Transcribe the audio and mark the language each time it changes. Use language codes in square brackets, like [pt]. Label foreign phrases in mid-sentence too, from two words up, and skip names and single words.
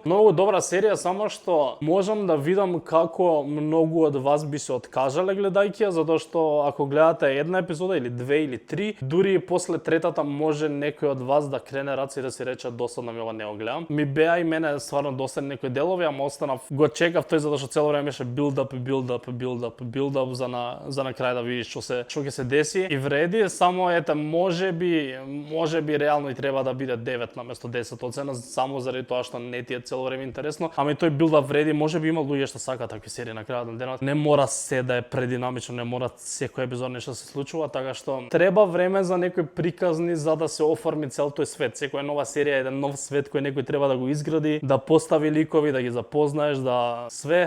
[mk] Многу добра серија, само што можам да видам како многу од вас би се откажале гледајќи ја, затоа што ако гледате една епизода или 2 или 3, дури и после третата може некој од вас да крене раце и да си рече досадно ми ова не го гледам. Ми беа и мене стварно досадни некои делови, ама останав, го чекав тој затоа што цело време беше [en] build up [mk] за на крај да видиш што ќе се деси и вреди, само ете можеби реално и треба да биде 9 наместо 10 оцена само заради тоа што не ти е цело време интересно, ама и тој [en] build up [mk] вреди, можеби има луѓе што сакаат такви серии на крајот на денот. Не мора се да е прединамично, не мора секој епизод нешто се случува, така што треба време за некои приказни за да се оформи цел тој свет. Секоја нова серија е еден нов свет кој некој треба да го изгради, да постави ликови, да ги запознаеш, да све.